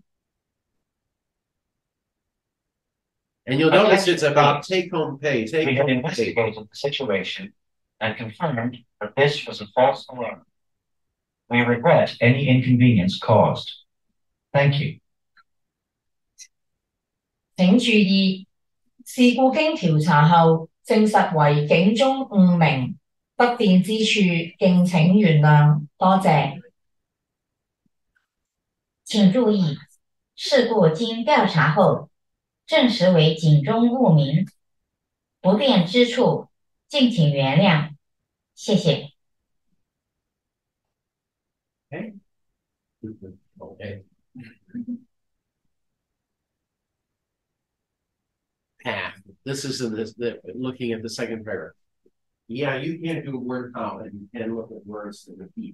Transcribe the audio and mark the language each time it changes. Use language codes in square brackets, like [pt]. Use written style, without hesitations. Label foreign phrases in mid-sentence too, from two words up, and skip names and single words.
[en] And you'll notice it's about take-home pay. We have investigated the situation and confirmed that this was a false alarm. We regret any inconvenience caused. Thank you. [yue] 請注意，事故經調查後證實為警鐘誤鳴，不便之處敬請原諒，多謝。請注意，事故經調查後證實為警鐘誤鳴，不便之處敬請原諒，謝謝。 [en] Okay. Okay. Path. This is in this, looking at the second paragraph. Yeah, you can't do a word count, and you can look at words that repeat.